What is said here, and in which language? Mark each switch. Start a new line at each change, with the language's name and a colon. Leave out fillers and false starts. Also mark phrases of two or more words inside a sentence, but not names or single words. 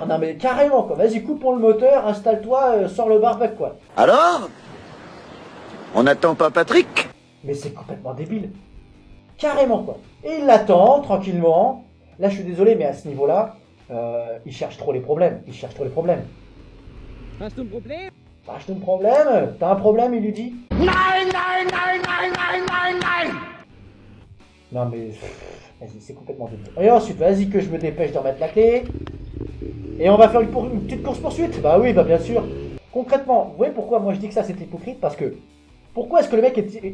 French: Non, mais carrément, quoi. Vas-y, coupons le moteur, installe-toi, sors le barbecue, quoi. Alors? On n'attend pas Patrick? Mais c'est complètement débile. Carrément, quoi. Et il l'attend, tranquillement. Là, je suis désolé, mais à ce niveau-là, il cherche trop les problèmes.
German: Hast du ein Problem? Hast du
French: un problème? T'as un problème, il lui dit.
German: Nein, nein, nein, nein, nein, nein, nein!
French: Non mais, vas-y, c'est complètement débile. Et ensuite, vas-y que je me dépêche de remettre la clé. Et on va faire une petite course-poursuite. Bah oui, bah bien sûr. Concrètement, vous voyez pourquoi moi je dis que ça c'est hypocrite? Parce que, pourquoi est-ce que le mec est...